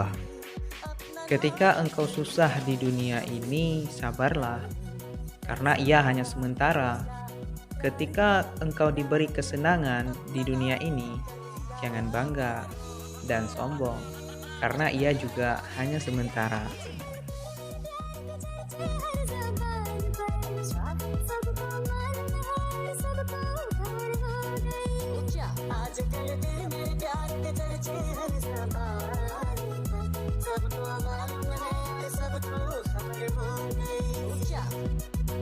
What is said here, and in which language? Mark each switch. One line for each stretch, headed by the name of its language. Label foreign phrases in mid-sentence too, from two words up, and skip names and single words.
Indonesian: Ketika engkau susah di dunia ini, sabarlah. Karena ia hanya sementara. Ketika engkau diberi kesenangan di dunia ini, jangan bangga. dan sombong, karena ia juga hanya sementara.
Hindi: आजकल दिल में प्यार के चर्चे हर ज़बान पर। सबको मालूम है सबको खबर हो गई।